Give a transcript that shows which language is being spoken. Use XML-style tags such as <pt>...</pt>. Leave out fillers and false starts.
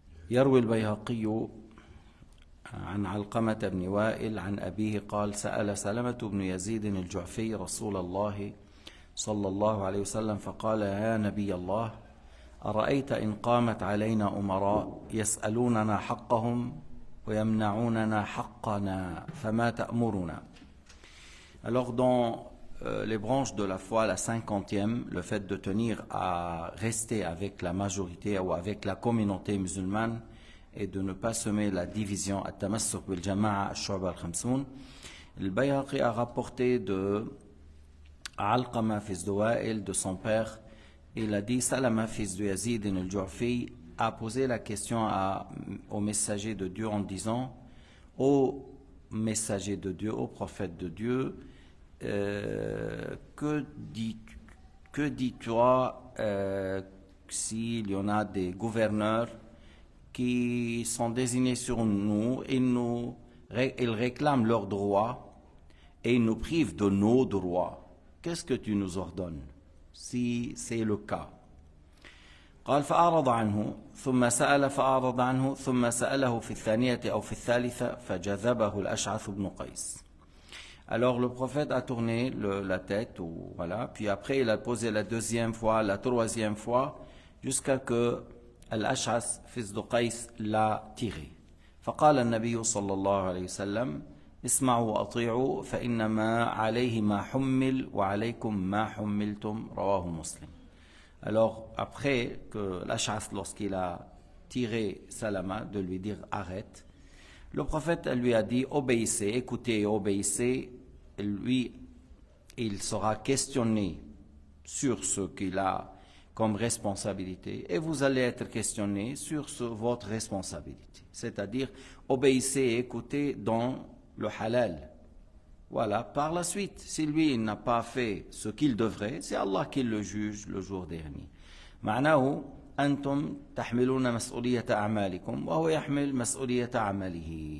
<ar>يروي البيهقي عن علقمة بن وائل عن أبيه قال: سأل سلمة بن يزيد الجعفي رسول الله صلى الله عليه وسلم فقال: يا نبي الله، أرأيت إن قامت علينا أمراء يسألوننا حقهم ويمنعوننا حقنا فما تأمرنا.</ar> <fr>Alors dans les branches de la foi, la 50e, le fait de tenir à rester avec la majorité ou avec la communauté musulmane et de ne pas semer la division,</fr> <ar>at-tamassuk bil jama'a ash-shu'ba al-khamsoun.</ar> <fr>Le Bayhaqi a rapporté de Alqama, fils de Wa'il, de son père. Il a dit: Salama, fils de Yazid al-Ju'fi, a posé la question au messager de Dieu en disant: ô messager de Dieu, ô prophète de Dieu, que dis-toi s'il y en a des gouverneurs qui sont désignés sur nous, ils réclament leurs droits et ils nous privent de nos droits. Qu'est-ce que tu nous ordonnes si c'est le cas?</fr> <ar>قال: فأعرض عنه ثم سأل فأعرض عنه ثم سأله في الثانية أو في الثالثة فجذبه الأشعث بن قيس.</ar> <fr>Alors le prophète a tourné la tête, voilà, puis après il a posé la deuxième fois, la troisième fois, jusqu'à que Al-Ash'as, fils de Qais, l'a tiré.</fr> <ar>فقال النبي صلى الله عليه وسلم: اسمعوا وأطيعوا فإنما عليه ما حمل وعليكم ما حملتم. رواه مسلم.</ar> <fr>Alors après que l'Ash'as, lorsqu'il a tiré Salama, de lui dire arrête, le prophète lui a dit: obéissez, écoutez et obéissez. Lui, il sera questionné sur ce qu'il a comme responsabilité et vous allez être questionné sur votre responsabilité. C'est-à-dire, obéissez et écoutez dans le halal. Voilà, par la suite, si lui il n'a pas fait ce qu'il devrait, c'est Allah qui le juge le jour dernier.</fr> <ar>معناه أنتم تحملون مسؤولية أعمالكم وهو يحمل مسؤولية عمله.</ar>